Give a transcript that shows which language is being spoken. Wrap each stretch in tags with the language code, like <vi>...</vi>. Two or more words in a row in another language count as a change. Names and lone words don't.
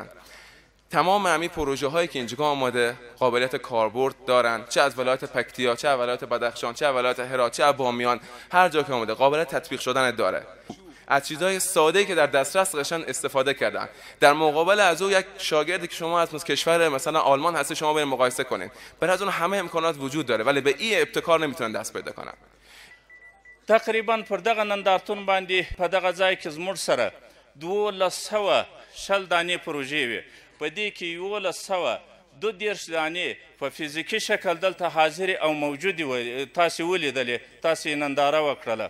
<fa>تمام همین پروژه هایی که اینجا آماده قابلیت کاربرد دارن، چه از ولایت پکتیا، چه از ولایت بدخشان، چه از ولایت هرات، چه از بامیان، هر جا که آماده قابلیت تطبیق شدن داره. از چیزهای ساده‌ای که در دسترس داشتن استفاده کردن. در مقابل از او یک شاگردی که شما از کشور مثلا آلمان هستی شما برید مقایسه کنید، برای از اون همه امکانات وجود داره ولی به این ابتکار نمیتونن دست پیدا کنن.</fa> <ps>تقریبا پر دغه نندارتون باندې په دغه ځای کې زموږ سره 1200 دانې پروژې وي، په دې کې 1122 دانې په فزیکي شکل دلته حاضرې او موجودې وي، تاسې ولیدلې، تاسې ننداره وکړله.</ps>